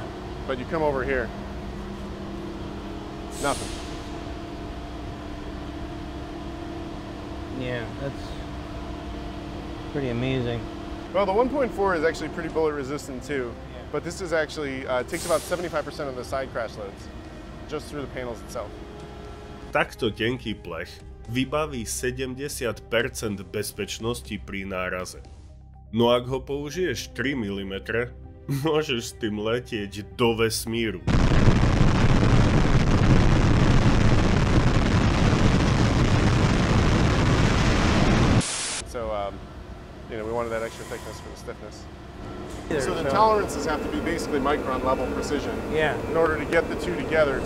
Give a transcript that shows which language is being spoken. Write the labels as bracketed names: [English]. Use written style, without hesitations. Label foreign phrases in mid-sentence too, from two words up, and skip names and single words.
[English] But you come over here, nothing. Yeah, that's pretty amazing. Well, the 1.4 is actually pretty bullet resistant too, but this is actually, takes about 75% of the side crash loads, just through the panels itself. [Slovak] Takto tenký plech vybaví 70% bezpečnosti pri náraze. No ak ho použiješ 3 mm, môžeš s tým letieť do vesmíru. [English] So, you know, we wanted that extra thickness for the stiffness. So the tolerances have to be basically micron level precision in order to get the two together.